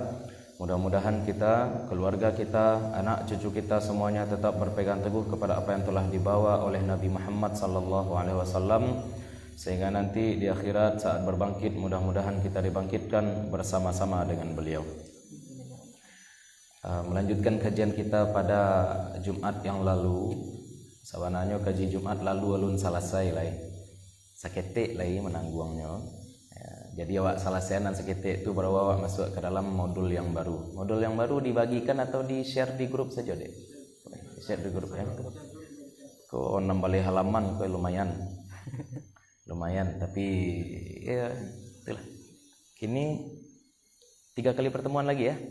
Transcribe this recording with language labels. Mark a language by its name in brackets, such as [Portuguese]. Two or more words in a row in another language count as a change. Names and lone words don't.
[Indonesian] Mudah-mudahan kita, keluarga kita, anak cucu kita semuanya tetap berpegang teguh kepada apa yang telah dibawa oleh Nabi Muhammad [Arabic] صلى الله عليه وسلم [Indonesian] sehingga nanti di akhirat saat berbangkit mudah-mudahan kita dibangkitkan bersama-sama dengan beliau. Melanjutkan kajian kita pada Jumat yang lalu. [Minangkabau] Sabananya kaji Jumat lalu alun selesai lai. Sakete lai menangguangnya. [Indonesian] Jadi awak selesai dan seketik itu baru awak masuk ke dalam modul yang baru. Modul yang baru dibagikan atau di-share di grup saja deh. Share di grup ya. Kok 6 halaman kok lumayan. Lumayan, tapi ya itulah. Kini 3 kali pertemuan lagi ya.